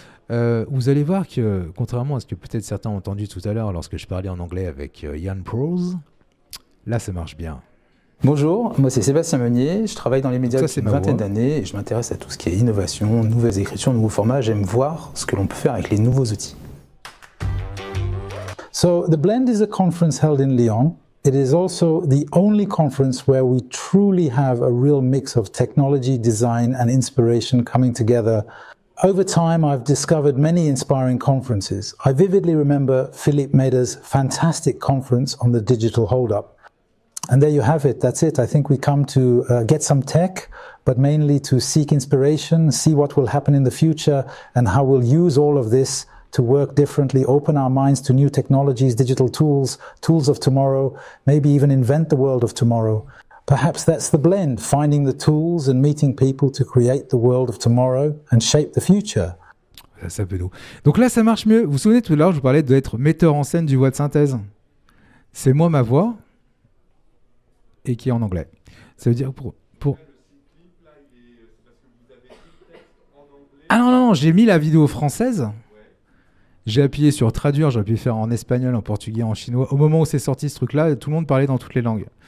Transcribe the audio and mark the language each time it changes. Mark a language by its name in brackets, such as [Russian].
[French] Vous allez voir que, contrairement à ce que peut-être certains ont entendu tout à l'heure lorsque je parlais en anglais avec Yann Prose, là, ça marche bien. Bonjour, moi c'est Sébastien Meunier, je travaille dans les médias depuis une vingtaine d'années et je m'intéresse à tout ce qui est innovation, nouvelles écritures, nouveaux formats. J'aime voir ce que l'on peut faire avec les nouveaux outils. [English] So, The Blend is a conference held in Lyon. It is also the only conference where we truly have a real mix of technology, design and inspiration coming together. Over time, I've discovered many inspiring conferences. I vividly remember Philippe Maida's fantastic conference on the digital hold-up. And there you have it. That's it. I think we come to get some tech, but mainly to seek inspiration, see what will happen in the future, and how we'll use all of this to work differently, open our minds to new technologies, digital tools, tools of tomorrow, maybe even invent the world of tomorrow. Perhaps that's the blend, finding the tools and meeting people to create the world of tomorrow and shape the future. [French] Ça peut nous. Donc là, ça marche mieux. Vous vous souvenez tout à l'heure, je vous parlais d'être metteur en scène du voix de synthèse. C'est moi, ma voix, et qui est en anglais. Ça veut dire pour... Ah non, j'ai mis la vidéo française. J'ai appuyé sur traduire, j'aurais pu faire en espagnol, en portugais, en chinois. Au moment où c'est sorti ce truc-là, tout le monde parlait dans toutes les langues.